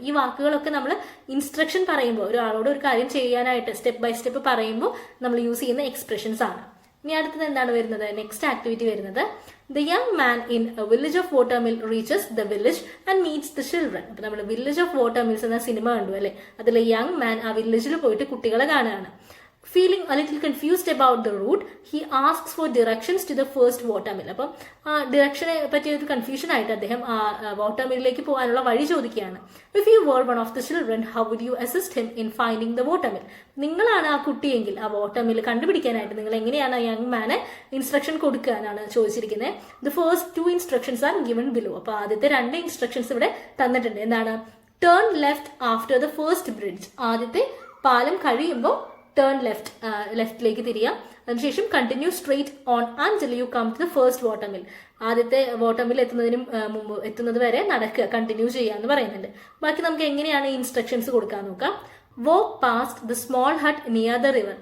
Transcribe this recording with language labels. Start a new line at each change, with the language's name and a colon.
Malayalam: ഈ വാക്കുകളൊക്കെ നമ്മൾ ഇൻസ്ട്രക്ഷൻ പറയുമ്പോൾ, ഒരാളോട് ഒരു കാര്യം ചെയ്യാനായിട്ട് സ്റ്റെപ്പ് ബൈ സ്റ്റെപ്പ് പറയുമ്പോൾ നമ്മൾ യൂസ് ചെയ്യുന്ന എക്സ്പ്രഷൻസ് ആണ്. ഇനി അടുത്തത് എന്താണ് വരുന്നത്?
English: Next activity വരുന്നത് the young man in village of watermill reaches the village and meets the children.
Malayalam: അപ്പൊ നമ്മൾ വില്ലേജ് ഓഫ് വാട്ടർമിൽസ് എന്ന സിനിമ കണ്ടു അല്ലെ. അതിലെ യങ് മാൻ ആ വില്ലേജിൽ പോയിട്ട് കുട്ടികളെ കാണുകയാണ്.
English: Feeling a little confused about the route, he asks for directions to the first watermill.
Malayalam: അപ്പം ആ ഡിറക്ഷനെ പറ്റിയ ഒരു കൺഫ്യൂഷൻ ആയിട്ട് അദ്ദേഹം ആ വാട്ടർമില്ലിലേക്ക് പോകാനുള്ള വഴി ചോദിക്കുകയാണ്.
English: If you were one of the children, how would you assist him in finding the watermill?
Malayalam: നിങ്ങളാണ് ആ കുട്ടിയെങ്കിൽ ആ വാട്ടർമിൽ കണ്ടുപിടിക്കാനായിട്ട് നിങ്ങൾ എങ്ങനെയാണ് യങ് മാനെ ഇൻസ്ട്രക്ഷൻ കൊടുക്കുക എന്നാണ് ചോദിച്ചിരിക്കുന്നത്.
English: The first 2 instructions are given below.
Malayalam: അപ്പൊ ആദ്യത്തെ 2 ഇൻസ്ട്രക്ഷൻസ് ഇവിടെ തന്നിട്ടുണ്ട്. എന്താണ്?
English: Turn left after the first bridge.
Malayalam: ആദ്യത്തെ പാലം കഴിയുമ്പോൾ ടേൺ ലെഫ്റ്റിലേക്ക് തിരിയാം.
English: അതിനുശേഷം continue straight on until you come to the first watermill.
Malayalam: ആദ്യത്തെ വാട്ടർമിൽ എത്തുന്നത് വരെ നടക്കുക, കണ്ടിന്യൂ ചെയ്യാന്ന് പറയുന്നുണ്ട്. ബാക്കി നമുക്ക് എങ്ങനെയാണ് ഇൻസ്ട്രക്ഷൻസ് കൊടുക്കാൻ നോക്കാം.
English: Walk past the small hut near the river.